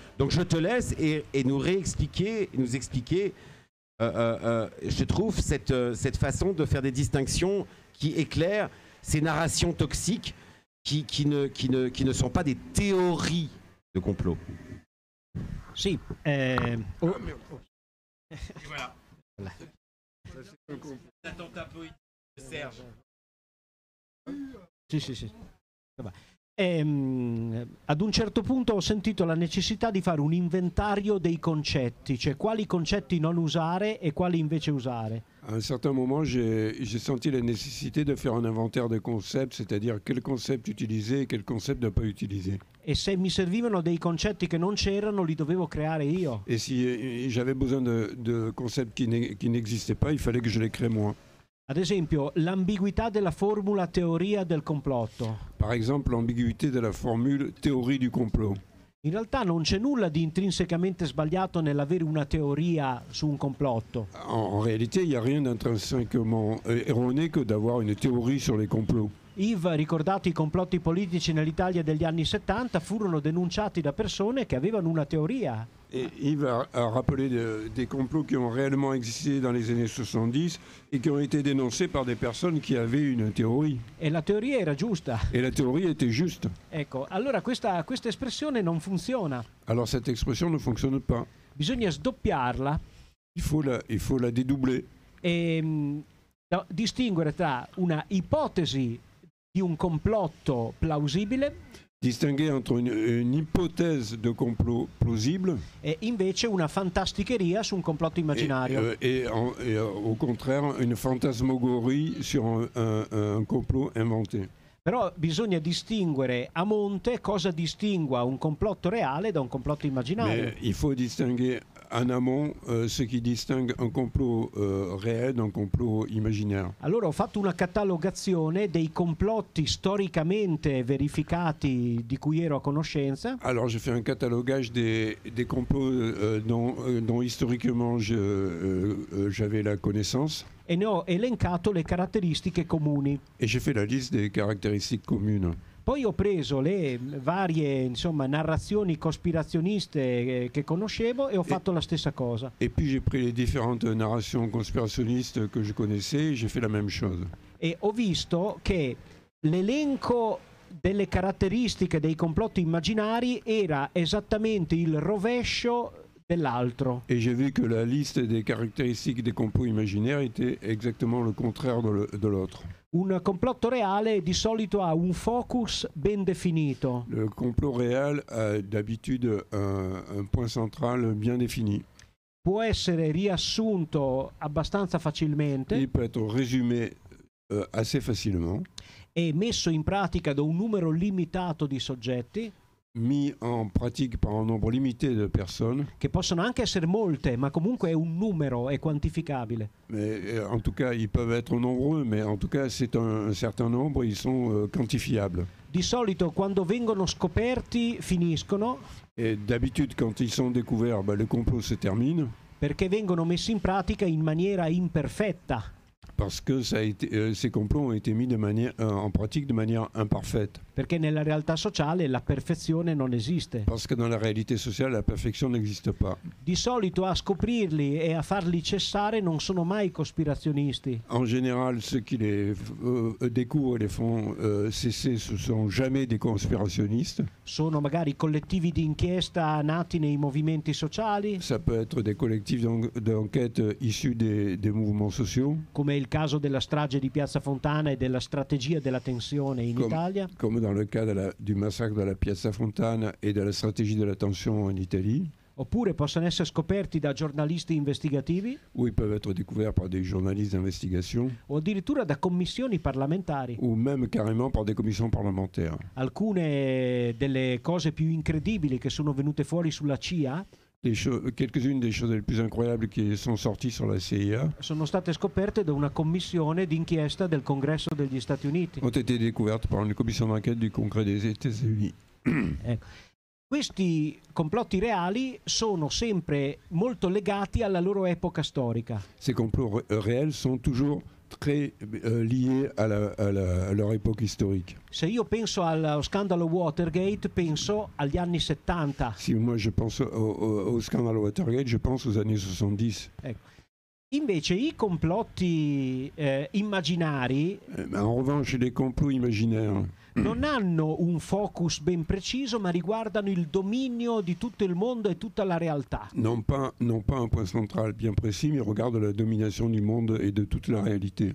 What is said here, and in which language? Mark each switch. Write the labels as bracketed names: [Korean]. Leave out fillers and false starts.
[French] Donc je te laisse et nous expliquer, je trouve, cette façon de faire des distinctions qui éclairent ces narrations toxiques qui ne sont pas des théories de complot. [Italian] Sì, [French] voilà. L'attentat politique de Serge. [Italian] Sì. Vabbè. Ad un certo punto ho sentito la necessità di fare un inventario dei concetti, cioè quali concetti non usare e quali invece usare. [French] À un certain moment, j'ai senti la nécessité de faire un inventaire des concepts, c'est-à-dire quel concept utiliser et quel concept ne pas utiliser. [Italian] E se mi servivano dei concetti che non c'erano, li dovevo creare io. [French] Et si j'avais besoin de concepts qui n'existaient pas, il fallait que je les crée moi. [Italian] Ad esempio, l'ambiguità della formula teoria del complotto. [French] Par exemple, l'ambiguïté de la formule théorie du complot. [Italian] In realtà non c'è nulla di intrinsecamente sbagliato nell'avere una teoria su un complotto. [French] En réalité, il n'y a rien d'intrinsèquement erroné que d'avoir une théorie sur les complots. [Italian] Yves, ricordato i complotti politici nell'Italia degli anni 70, furono denunciati da persone che avevano una teoria. [French] Et Yves a rappelé des complots qui ont réellement existé dans les années 70 et qui ont été dénoncés par des personnes qui avaient une théorie. [Italian] E la teoria era giusta. [French] Et la théorie était juste. [Italian] Ecco, allora questa espressione non funziona. [French] Alors cette expression ne fonctionne pas. [Italian] Bisogna sdoppiarla. [French] Il faut la dédoubler. [Italian] E distinguere tra una ipotesi di un complotto plausibile. [French] Distinguer entre une hypothèse de complot plausible [Italian] e invece una fantasticheria su un complotto immaginario. [French] Et au contraire, une fantasmagorie sur un complot inventé. [Italian] Però bisogna distinguere a monte cosa distingua un complotto reale da un complotto immaginario. [French] Mais il faut distinguer en amont ce qui distingue un complot réel d'un complot imaginaire. [Italian] Allora ho fatto una catalogazione dei complotti storicamente verificati di cui ero a conoscenza. [French] Alors j'ai fait un catalogage des complots dont historiquement j'avais la connaissance. [Italian] E ne ho elencato le caratteristiche comuni. [French] Et j'ai fait la liste des caractéristiques communes. [Italian] Poi ho preso le varie narrazioni cospirazioniste che conoscevo e ho fatto la stessa cosa. [French] Et puis j'ai pris les différentes narrations conspirationnistes que je connaissais et j'ai fait la même chose. [Italian] E ho visto che l'elenco delle caratteristiche dei complotti immaginari era esattamente il rovescio dell'altro. [French] Et j'ai vu que la liste des caractéristiques des complots imaginaires était exactement le contraire de l'autre. [Italian] Un complotto reale di solito ha un focus ben definito. [French] Le complot réel a d'habitude un point central bien défini. [Italian] Può essere riassunto abbastanza facilmente. [French] Il peut être résumé assez facilement. [Italian] E messo in pratica da un numero limitato di soggetti. [French] Mis en pratique par un nombre limité de personnes. [Italian] Che possono anche essere molte, ma comunque è un numero, è quantificabile. [French] Mais, en tout cas, ils peuvent être nombreux, mais en tout cas, c'est un certain nombre, ils sont quantifiables. [Italian] Di solito quando vengono scoperti finiscono. [French] Et d'habitude, quand ils sont découverts, le complot se termine. [Italian] Perché vengono messi in pratica in maniera imperfetta. [French] Parce que ces complots ont été mis en pratique de manière imparfaite. [Italian] Perché nella realtà sociale la perfezione non esiste. [French] Parce que dans la réalité sociale, la perfection n'existe pas. [Italian] Di solito a scoprirli e a farli cessare non sono mai cospirazionisti. [French] En général, ceux qui les découvrent et les font cesser, ce sont jamais des conspirationnistes. [Italian] Sono magari collettivi di inchiesta nati nei movimenti sociali. [French] Ça peut être des collectifs d'enquête issus des mouvements sociaux. [Italian] Come il caso della strage di Piazza Fontana e della strategia della tensione in Italia. [French] Come dans le cas du massacre de la Piazza Fontana et de la stratégie de la tension en Italie. [Italian] Oppure possono essere scoperti da giornalisti investigativi. [French] Ou ils peuvent être découverts par des journalistes d'investigation. [Italian] O addirittura da commissioni parlamentari. [French] Ou même carrément par des commissions parlementaires. [Italian] Alcune delle cose più incredibili che sono venute fuori sulla CIA. [French] Quelques-unes des choses les plus incroyables qui sont sorties sur la CIA [Italian] sono state scoperte da una commissione d'inchiesta del Congresso degli Stati Uniti. [French] Ont été découvertes par une commission d'enquête du Congrès des États-Unis. [Italian] Ecco. Questi complotti reali sono sempre molto legati alla loro epoca storica. [French] Ces complots réels sont toujours très liés à leur époque historique. [Italian] Se io penso allo scandalo Watergate, penso agli anni 70. [French] Si moi je pense au scandale Watergate, je pense aux années 70. [Italian] Ecco. Invece i complotti immaginari [French] en revanche, les complots imaginaires [Italian] non hanno un focus ben preciso, ma riguardano il dominio di tutto il mondo e tutta la realtà. [French] Non pas un point central bien précis, mais regardent la domination du monde et de toute la réalité.